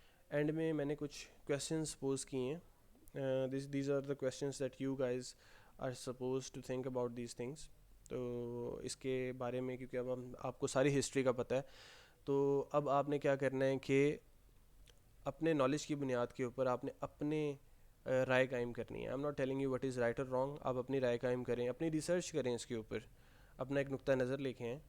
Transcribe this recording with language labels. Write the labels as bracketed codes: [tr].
[ur] And میں نے کچھ questions پوز کیے ہیں. [en] These are the questions that you guys are supposed to think about these things. [ur] تو اس کے بارے میں کیونکہ اب آپ کو ساری ہسٹری کا پتہ ہے, تو اب آپ نے کیا کرنا ہے کہ اپنے نالج کی بنیاد کے اوپر آپ نے اپنے رائے قائم کرنی ہے. [en] I am not telling you what is right اور wrong. [ur] آپ اپنی رائے قائم کریں, اپنی ریسرچ کریں, اس کے اوپر اپنا ایک نقطہ نظر لکھیں ہیں.